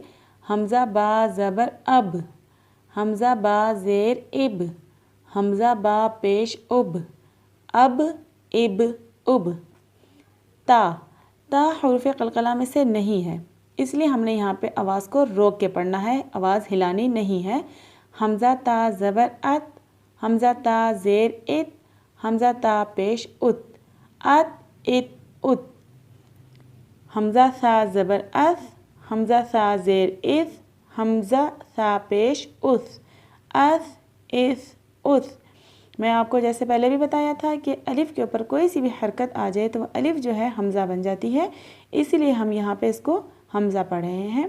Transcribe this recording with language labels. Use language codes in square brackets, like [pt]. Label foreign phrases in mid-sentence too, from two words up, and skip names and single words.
[ur] حمزہ با زبر اب، حمزہ با زیر اب، حمزہ با پیش اب، اب اب اب۔ تا، تا حروف قلقلہ میں سے نہیں ہے، اس لیے ہم نے یہاں پہ آواز کو روک کے پڑھنا ہے، آواز ہلانی نہیں ہے۔ حمزہ تا زبر ات، حمزہ تا زیر ات، حمزہ تا پیش ات، ات ات ات۔ حمزہ ثا زبر اث، حمزہ ثا زیر اث، حمزہ ثا پیش اث، اث اث اث۔ میں آپ کو جیسے پہلے بھی بتایا تھا کہ الف کے اوپر کوئی سی بھی حرکت آ جائے تو وہ الف جو ہے حمزہ بن جاتی ہے، اسی لیے ہم یہاں پہ اس کو حمزہ پڑھ رہے ہیں۔